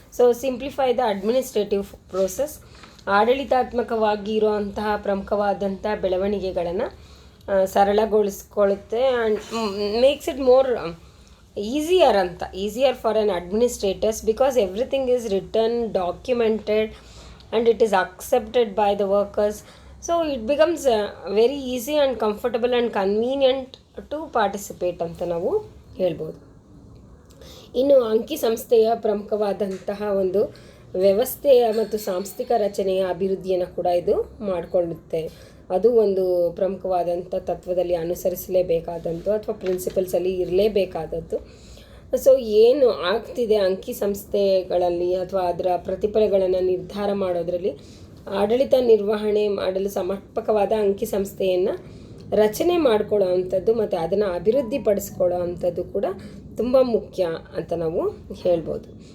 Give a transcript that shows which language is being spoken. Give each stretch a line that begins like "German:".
English: so simplify the administrative process,
Kannada: ಆಡಳಿತಾತ್ಮಕವಾಗಿ ಇರುವಂತಹ ಪ್ರಮುಖವಾದಂಥ ಬೆಳವಣಿಗೆಗಳನ್ನು ಸರಳಗೊಳಿಸ್ಕೊಳ್ಳುತ್ತೆ
English: And makes it more easier for an administrators because everything is written, documented and it is accepted by the workers. So it becomes very easy and comfortable and convenient to participate
Kannada: ಅಂತ ನಾವು ಹೇಳ್ಬೋದು. ಇನ್ನು ಅಂಕಿ ಸಂಸ್ಥೆಯ ಪ್ರಮುಖವಾದಂತಹ ಒಂದು ವ್ಯವಸ್ಥೆಯ ಮತ್ತು ಸಾಂಸ್ಥಿಕ ರಚನೆಯ ಅಭಿವೃದ್ಧಿಯನ್ನು ಕೂಡ ಇದು ಮಾಡಿಕೊಳ್ಳುತ್ತೆ. ಅದು ಒಂದು ಪ್ರಮುಖವಾದಂಥ ತತ್ವದಲ್ಲಿ ಅನುಸರಿಸಲೇಬೇಕಾದಂಥ ಅಥವಾ ಪ್ರಿನ್ಸಿಪಲ್ಸಲ್ಲಿ ಇರಲೇಬೇಕಾದದ್ದು. ಸೊ ಏನು ಆಗ್ತಿದೆ ಅಂಕಿ ಸಂಸ್ಥೆಗಳಲ್ಲಿ ಅಥವಾ ಅದರ ಪ್ರತಿಫಲಗಳನ್ನು ನಿರ್ಧಾರ ಮಾಡೋದರಲ್ಲಿ ಆಡಳಿತ ನಿರ್ವಹಣೆ ಮಾಡಲು ಸಮರ್ಪಕವಾದ ಅಂಕಿ ಸಂಸ್ಥೆಯನ್ನು ರಚನೆ ಮಾಡ್ಕೊಳ್ಳೋ ಅಂಥದ್ದು ಮತ್ತು ಅದನ್ನು ಅಭಿವೃದ್ಧಿಪಡಿಸ್ಕೊಳ್ಳೋ ಅಂಥದ್ದು ಕೂಡ ತುಂಬ ಮುಖ್ಯ ಅಂತ ನಾವು ಹೇಳ್ಬೋದು.